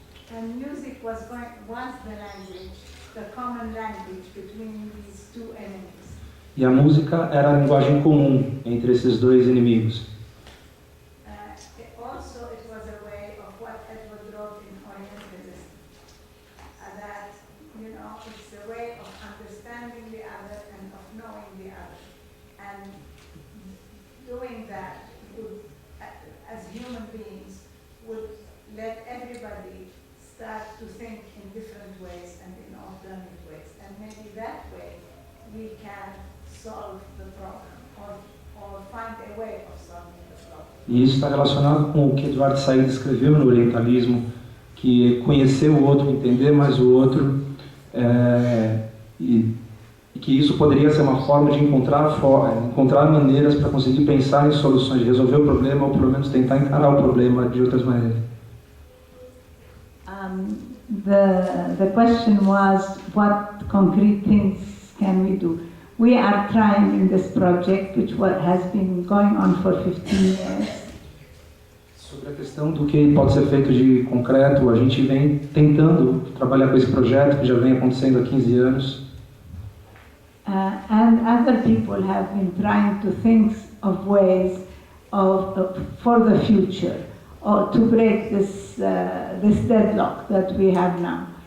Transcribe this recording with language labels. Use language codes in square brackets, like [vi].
[en] And music was the language, the common language between these two enemies. [pt] E a música era a linguagem comum entre esses dois inimigos. [en] Also, it was a way of what Edward wrote in Orientalism, that, you know, it's a way of understanding the other and of knowing the other. And doing that would, as human beings, would let everybody start to think in different ways and in alternate ways. And maybe that way we can solve the problem or find a way of solving the problem. [pt] E isso está relacionado com o que Edward Said escreveu no Orientalismo, que conhecer o outro, entender mais o outro, e que isso poderia ser uma forma de encontrar maneiras para conseguir pensar em soluções, de resolver o problema ou pelo menos tentar encarar o problema de outras maneiras. [en] The question was, what concrete things can we do? We are trying in this project, which has been going on for 15 years. [pt] Sobre a questão do que pode ser feito de concreto, a gente vem tentando trabalhar com esse projeto que já vem acontecendo há 15 anos. [en] And other people have been trying to think of ways for the future, or to break this deadlock that we have now.